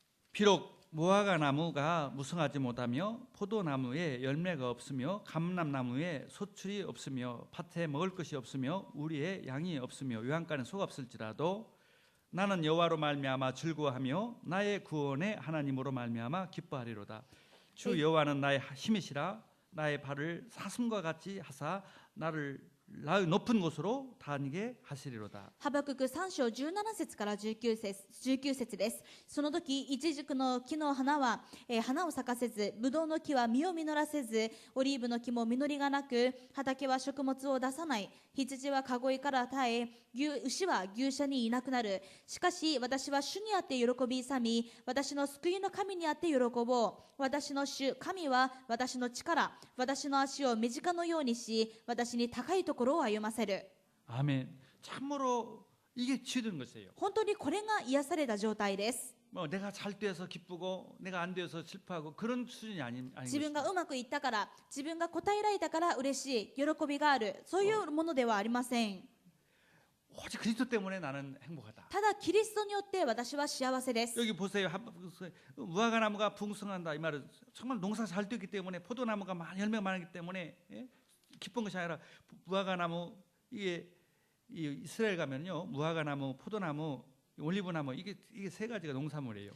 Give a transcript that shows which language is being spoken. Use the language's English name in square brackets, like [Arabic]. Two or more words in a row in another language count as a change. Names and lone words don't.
[Korean] 비록 무화과 나무가 무성하지 못하며 포도나무에 열매가 없으며 감람나무에 소출이 없으며 밭에 먹을 것이 없으며 우리의 양이 없으며 요한간에 소가 없을지라도 나는 여호와로 말미암아 즐거워하며 나의 구원의 하나님으로 말미암아 기뻐하리로다. 주 여호와는 나의 힘이시라. 나의 발을 사슴과 같이 하사 나를 높은 곳으로 다니게 하시리로다. [Japanese] ハバクク3章17節から19節です。その時、イチジクの木の花は、花を咲かせず、ブドウの木は実を実らせず、オリーブの木も実りがなく、畑は食物を出さない。羊はかごいから絶え、牛は牛舎にいなくなる。しかし、私は主にあって喜び勇み、私の救いの神にあって喜ぼう。私の主、神は私の力、私の足を身近のようにし、私に高いところを歩ませる。 [Korean] 아멘. 참으로 이게 치유된 것이에요. [Japanese] 本当にこれが癒された状態です。 [Korean] 뭐 내가 잘 돼서 기쁘고 내가 안 돼서 슬퍼하고 그런 수준이 아닌 [Japanese] 自分 [Korean] 것입니다. [Japanese] がうまくいったから、自分が答えられたから嬉しい、喜びがある、そういうものではありません。 [Korean] 오직 그리스도 때문에 나는 행복하다. [Japanese] ただキリストによって私は幸せです。 [Korean] 여기 보세요. 무화과 나무가 풍성한다 이 말은 정말 농사 잘 되기 때문에 포도나무가 열매가 많기 때문에 예? 기쁜 것이 아니라 무화과 나무 이게 이스라엘 가면요 무화과 나무, 포도나무, 올리브나무 이게 세 가지가 농산물이에요.